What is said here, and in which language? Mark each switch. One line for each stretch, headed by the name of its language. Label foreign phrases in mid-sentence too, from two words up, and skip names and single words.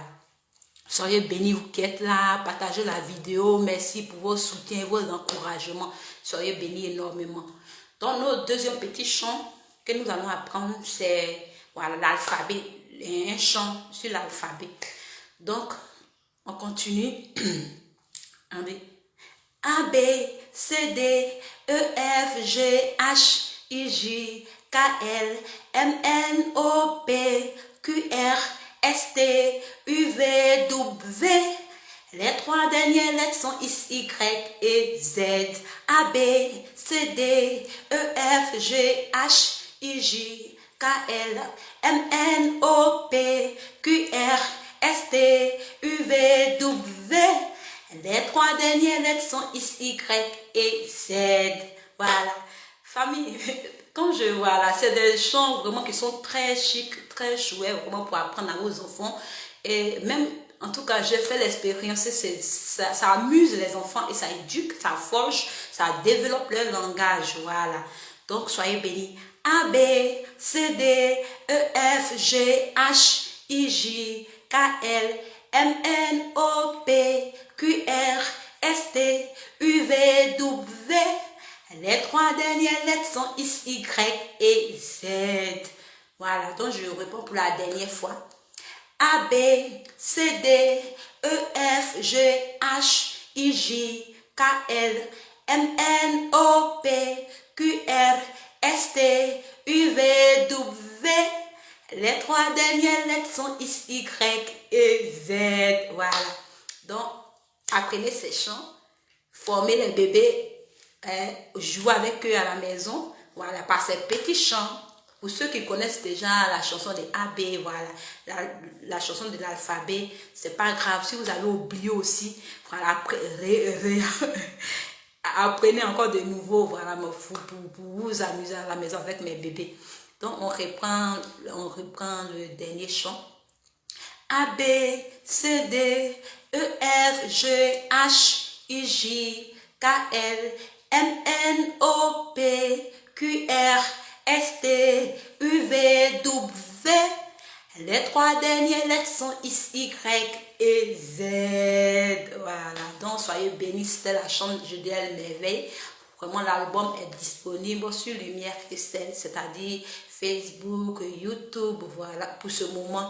French: Soyez bénis, vous qui êtes là, partagez la vidéo, merci pour vos soutiens, vos encouragements, soyez bénis énormément. Donc, notre deuxième petit chant que nous allons apprendre, c'est voilà, l'alphabet, un chant sur l'alphabet. Donc, on continue. A, B, C, D, E, F, G, H, I, J, K, L, M, N, O, P, Q, R, S, T, U, V, W. Les trois dernières lettres sont X, Y et Z. A, B, C, D, E, F, G, H, I, J, K, L, M, N, O, P, Q, R, S, T, U, V, W. Les trois dernières lettres sont X, Y et Z. Voilà. Famille, quand je vois là, c'est des chants vraiment qui sont très chics, très chouettes, vraiment pour apprendre à vos enfants. Et même, en tout cas, j'ai fait l'expérience, ça amuse les enfants et ça éduque, ça forge, ça développe leur langage. Voilà. Donc, soyez bénis. A, B, C, D, E, F, G, H, I, J, K, L, M, N, O, P, Q, R, S, T, U, V, W. Les trois dernières lettres sont X, Y et Z. Voilà, donc je réponds pour la dernière fois. A, B, C, D, E, F, G, H, I, J, K, L, M, N, O, P, Q, R, S, T, U, V, W. Les trois dernières lettres sont X, Y et Z. Voilà. Donc, apprenez ces chants. Formez les bébés. Jouez avec eux à la maison. Voilà, par ces petits chants. Pour ceux qui connaissent déjà la chanson des AB, voilà, la chanson de l'alphabet, c'est pas grave. Si vous avez oublié aussi, voilà, apprenez encore de nouveau, voilà, pour vous amuser à la maison avec mes bébés. Donc, on reprend le dernier chant. A, B, C, D, E, F, G, H, I, J, K, L, M, N, O, P, Q, R, S, T, U, V, W. Les trois dernières lettres sont X, Y et Z. Voilà. Donc, soyez bénis. C'était la chambre de DL Merveille. Vraiment, l'album est disponible sur Lumière Christelle, c'est-à-dire Facebook, YouTube. Voilà, pour ce moment.